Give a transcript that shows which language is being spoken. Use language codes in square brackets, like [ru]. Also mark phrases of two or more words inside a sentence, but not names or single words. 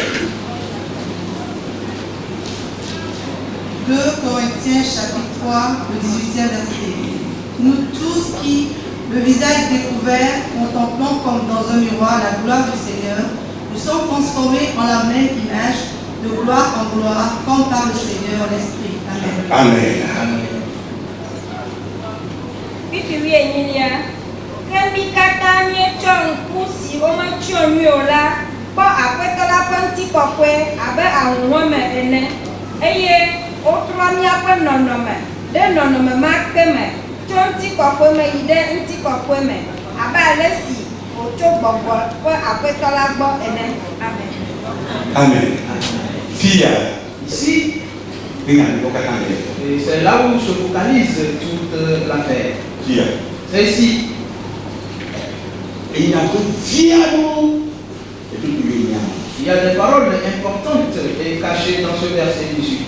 [fr] 2 Corinthiens chapitre 3, le 18e verset. Nous tous qui, le visage découvert, contemplons comme dans un miroir la gloire du Seigneur, nous sommes transformés en la même image, de gloire en gloire, comme par le Seigneur l'Esprit. Amen. Amen. Pipi wi enyilia. [ee] Kemi kata mietsɔ ŋku si wometsyɔ nyui o la kpɔ aƒetɔ la ƒe ŋutikɔkɔe abe ahuhɔme ene eye wotrɔ míaƒe nɔnɔme ɖe nɔnɔme ma ke me tso ŋutikɔkɔe me yi ɖe ŋutikɔkɔe me abe ale si wòtso gbɔgbɔ ƒe aƒetɔ la gbɔ ene. Amen. [fr] Amen. Fille, Ici, et c'est là où se focalise toute l'affaire. C'est ici. Et il y a Il y a des paroles importantes et cachées dans ce verset 18.